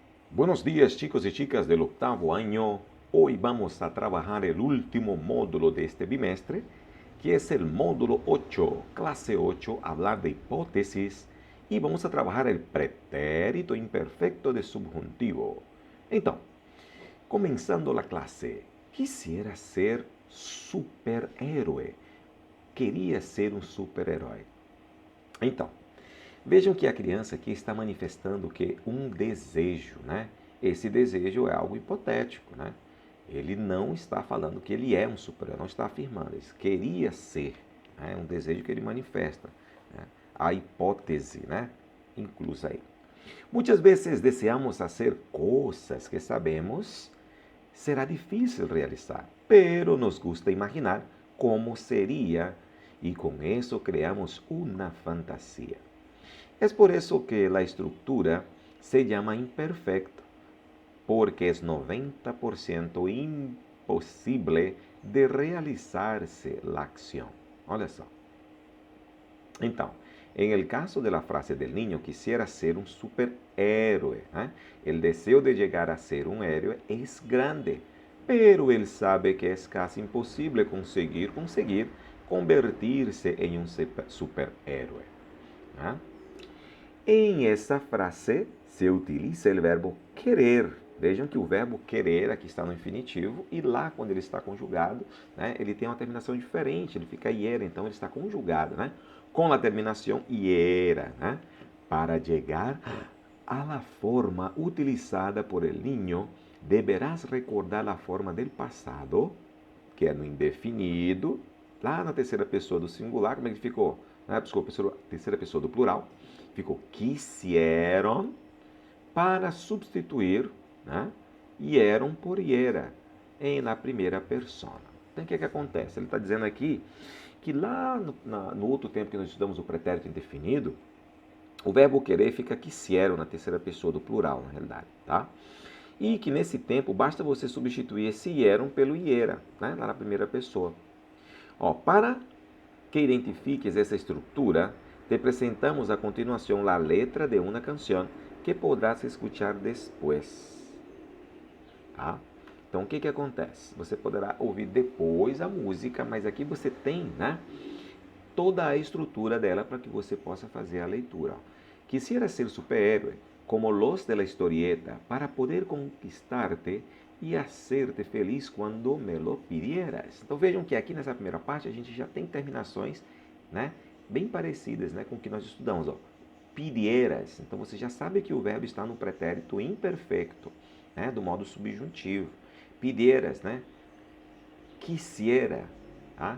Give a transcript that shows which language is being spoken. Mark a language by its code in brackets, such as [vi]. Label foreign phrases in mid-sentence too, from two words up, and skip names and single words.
[es] Buenos días chicos y chicas del octavo año. Hoy vamos a trabajar el último módulo de este bimestre, que es el módulo 8, clase 8, hablar de hipótesis, y vamos a trabajar el pretérito imperfecto de subjuntivo. [pt] Então, começando a classe, [es] quisiera ser superhéroe. [pt] Queria ser um super-herói. Então, vejam que a criança aqui está manifestando que um desejo, né? Esse desejo é algo hipotético, né? Ele não está falando que ele é um super-herói, não está afirmando. Ele queria ser, né? É um desejo que ele manifesta, né? A hipótese, né? Inclusa aí. Muitas vezes desejamos fazer coisas que sabemos será difícil realizar, [es] pero nos gusta imaginar [pt] como seria e com isso criamos uma fantasia. [es] Es por eso que la estructura se llama imperfecto, porque es 90% imposible de realizarse la acción. [pt] Olha só. Então, [es] en el caso de la frase del niño, quisiera ser un superhéroe. El deseo de llegar a ser un héroe es grande, pero él sabe que es casi imposible conseguir convertirse en un superhéroe. [pt] Em essa frase se utiliza o verbo querer. Vejam que o verbo querer aqui está no infinitivo e lá, quando ele está conjugado, né, ele tem uma terminação diferente, ele fica iera, então ele está conjugado, né, com a terminação iera, né, para chegar [es] a la forma utilizada por el niño, deberás recordar [pt] a forma del passado, que é no indefinido, lá na terceira pessoa do singular, como é que ficou? Desculpa, terceira pessoa do plural, ficou quisieron para substituir, né, hieron por hiera em na primeira persona. Então, o que acontece? Ele está dizendo aqui que lá no outro tempo que nós estudamos o pretérito indefinido, o verbo querer fica quisieron na terceira pessoa do plural, na realidade, tá? E que nesse tempo basta você substituir esse hieron pelo hiera, né, lá na primeira pessoa. Para que identifiques essa estrutura, te apresentamos a continuação a letra de uma canção que [es] podrás escuchar [pt] depois. Tá? Então, o que acontece? Você poderá ouvir depois a música, mas aqui você tem, né, toda a estrutura dela para que você possa fazer a leitura. [es] Quisiera ser superhéroe, como los de la historieta, para poder conquistarte e hacerte feliz quando me lo pidieras. [pt] Então vejam que aqui nessa primeira parte a gente já tem terminações, né, bem parecidas, né, com o que nós estudamos. Pidieras. Então você já sabe que o verbo está no pretérito imperfecto, né, do modo subjuntivo. Pidieras, né? Quisiera, tá?